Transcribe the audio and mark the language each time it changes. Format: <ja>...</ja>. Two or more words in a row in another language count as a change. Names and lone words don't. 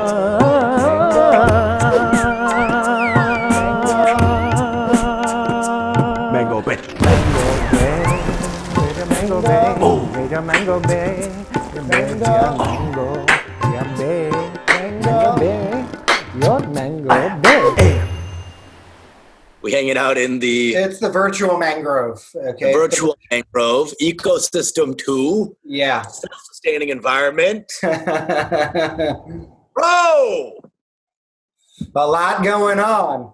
<en>Mango Bay. Mango Bay, Mango Bay, Mango Bay, Mango Bay, your Mango Bay. We hanging out in the It's the virtual mangrove. Okay. virtual mangrove ecosystem 2, Yeah. self-sustaining environment. A Bro, lot going on.</en>